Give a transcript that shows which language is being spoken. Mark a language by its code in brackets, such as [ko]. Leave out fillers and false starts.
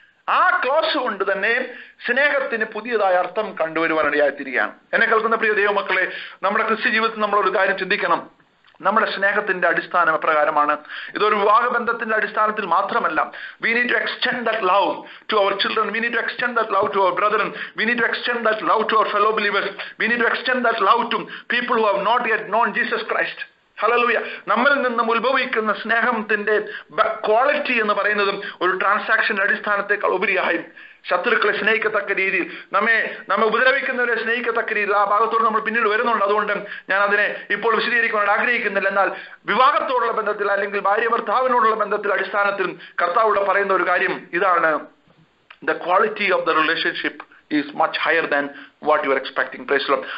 [ml] ആ ക്ലോസ് കൊണ്ട് തന്നെ സ്നേഹത്തിന് പുതിയതായ അർത്ഥം കണ്ടുവരുവാനിടയായിത്തീരുകയാണ്. എന്നെ കേൾക്കുന്ന പ്രിയ ദൈവമക്കളെ, നമ്മുടെ ക്രിസ്ത്യ ജീവിതത്തിൽ നമ്മളൊരു കാര്യം ചിന്തിക്കണം. നമ്മുടെ സ്നേഹത്തിന്റെ അടിസ്ഥാനം എപ്രകാരമാണ്? ഇതൊരു വിവാഹബന്ധത്തിന്റെ അടിസ്ഥാനത്തിൽ മാത്രമല്ല. [en] We need to extend that love to our children. We need to extend that love to our brethren. We need to extend that love to our fellow believers. We need to extend that love to people who have not yet known Jesus Christ. [ml] Hallelujah. നമ്മിൽ നിന്നും ഉത്ഭവിക്കുന്ന സ്നേഹത്തിന്റെ quality എന്ന് പറയുന്നതും ഒരു ട്രാൻസാക്ഷന്റെ അടിസ്ഥാനത്തെക്കാൾ ഉപരിയായി ശത്രുക്കളെ സ്നേഹിക്കത്തക്ക രീതിയിൽ, നമ്മെ ഉപദ്രവിക്കുന്നവരെ സ്നേഹിക്കത്തക്ക രീതിയിൽ ആ ഭാഗത്തോട് നമ്മൾ പിന്നീട് വരുന്നുണ്ട്. അതുകൊണ്ട് ഞാൻ അതിനെ ഇപ്പോൾ വിശദീകരിക്കാൻ ആഗ്രഹിക്കുന്നില്ല. എന്നാൽ വിവാഹത്തോടുള്ള ബന്ധത്തിൽ, അല്ലെങ്കിൽ ഭാര്യ ഭർത്താവിനോടുള്ള ബന്ധത്തിൽ അടിസ്ഥാനത്തിൽ കർത്താവോട് പറയുന്ന ഒരു കാര്യം ഇതാണ്: [en] the quality of the relationship is much higher than what you are expecting. Praise the Lord.